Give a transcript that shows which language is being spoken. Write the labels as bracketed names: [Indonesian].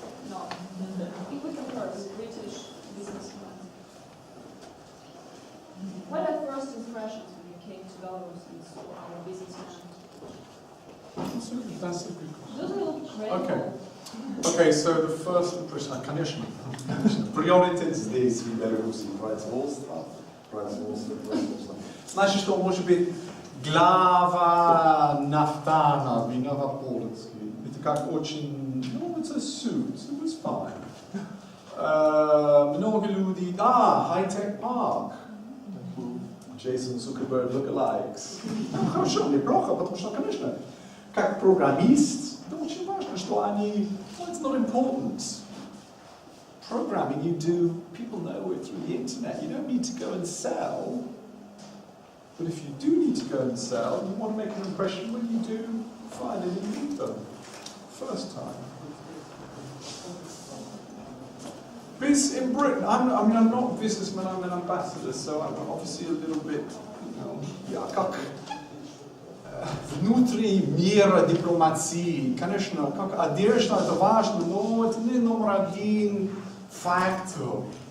[English] No. If we compare British businessmen, what are first impressions when you came to Belarus and saw our businessmen? That's a good question. Those look credible. Okay. Okay, so the first impression, [Russian] конечно. Приоритет здесь в Беларуси производство. Значит, что может быть глава нафтана, виновополоцкий. Это как очень, ну, [English] it's a suit, it was fine. [Russian] Много людей, high-tech park. Джейсон Цукерберг lookalikes. Ну, хорошо, неплохо, потому что, конечно, как программист, это очень важно, что они, [English] well, it's not important. Programming you do, people know it through the internet. You don't need to go and sell. But if you do need to go and sell, you want to make an impression when you do finally meet them. First time. In Britain, I'm not a businessman, I'm an ambassador, so I'm obviously a little bit, [Russian] я как внутри мира дипломатии, конечно, как одежда, это важно, но это не номер один фактор.